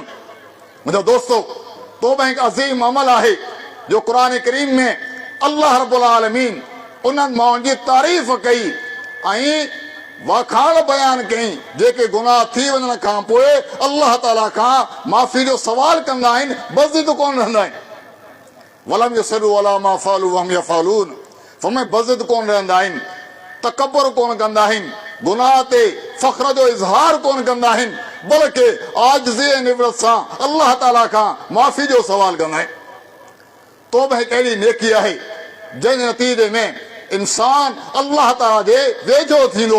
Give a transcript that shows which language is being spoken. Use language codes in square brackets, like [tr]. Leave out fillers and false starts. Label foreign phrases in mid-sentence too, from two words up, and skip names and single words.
[sd] मुंहिंजो दोस्तो, तौबा हिकु अज़ीम अमल आहे जो क़ुरान करीम में [ar] الله رب العالمين [sd] उन्हनि माण्हुनि जी तारीफ़ कई ऐं वाखाण बयान कई जेके गुनाह थी वञण खां पोइ अल्लाह ताला खां माफ़ी जो सवाल कंदा आहिनि, बज़िद कोन रहंदा आहिनि। [ar] ولم يصروا على ما فعلوا وهم يفعلون, [sd] फरमाए बज़िद कोन रहंदा आहिनि, तकबर कोन कंदा आहिनि, गुनाह ते फ़ख्र जो इज़हार कोन कंदा आहिनि, बल्कि आजिज़ी ऐं निवरत सां अल्लाह ताला खां माफ़ी जो सवाल कंदा आहिनि। तौबा हिकु अहिड़ी नेकी आहे जंहिंजे नतीजे में इंसान अल्लाह ताला जे वेझो थींदो।